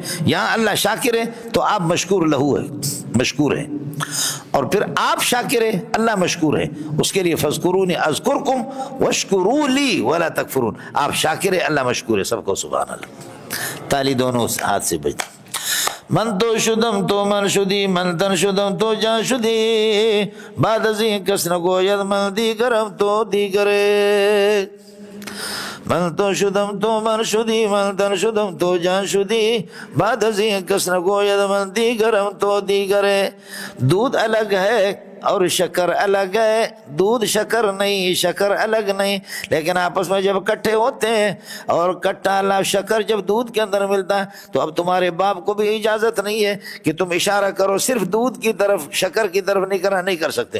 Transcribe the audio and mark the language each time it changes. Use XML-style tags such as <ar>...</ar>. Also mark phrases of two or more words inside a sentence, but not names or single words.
<ur>یہاں اللہ شاکر ہے تو آپ مشکور لہو ہے، مشکور ہے، اور پھر آپ شاکر ہے اللہ مشکور ہے، اس کے لیے</ur> <ar>فاذکرونی اذکرکم واشکروا لی ولا تکفرون،</ar> <ur>آپ شاکر ہے اللہ مشکور ہے، سب کو</ur> <ar>سبحان اللہ،</ar> <ur>تالی دونوں ہاتھ سے بجتی۔</ur> <fa>من تو شدم تو من شدی، من تن شدم تو جان شدی، بعد ازیں کس نہ گوید من دیگرم تو دیگرے۔ من تو شدم تو من شدی من تن شدم تو جان شدی بعد ازیں کس نہ گوید من دیگرم تو دیگرے.</fa> <ur>دودھ الگ ہے اور شکر الگ ہے، دودھ شکر نہیں، شکر الگ نہیں، لیکن آپس میں جب اکٹھے ہوتے ہیں اور کٹا اللہ شکر جب دودھ کے اندر ملتا ہے تو اب تمہارے باپ کو بھی اجازت نہیں ہے کہ تم اشارہ کرو صرف دودھ کی طرف، شکر کی طرف نہیں کر سکتے.</ur>